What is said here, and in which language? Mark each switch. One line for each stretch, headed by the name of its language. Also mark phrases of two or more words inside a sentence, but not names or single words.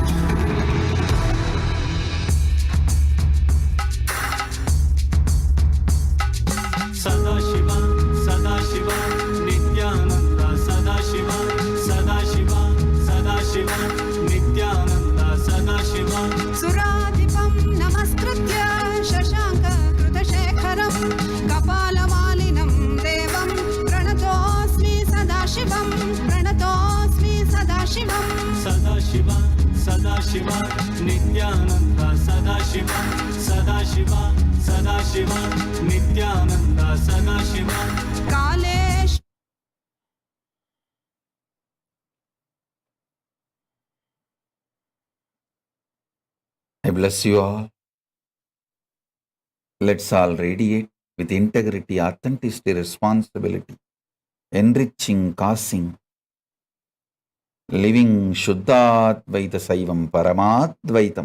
Sanskrit: சதாசிவா சதாசிவா நித்யானந்தா சதாசிவா சதாசிவா சதாசிவா நித்யானந்தா சதாசிவா. सुराधिपं नमस्कृत्य शशाङ्क कृतशेखरं कपालमालिनं देवं प्रणतोऽस्मि सदाशिवं प्रणतोऽस्मि सदाशिवं. सदाशिवा सदाशिवा नित्यानन्दा सदाशिवा सदाशिवा सदाशिवा नित्यानन्दा सदाशिवा. कालेश
English: I bless you all. Let's all radiate with integrity, authenticity, responsibility, enriching, causing, living
Sanskrit: शुद्धाद्वैत शैवम् परमाद्वैतम्.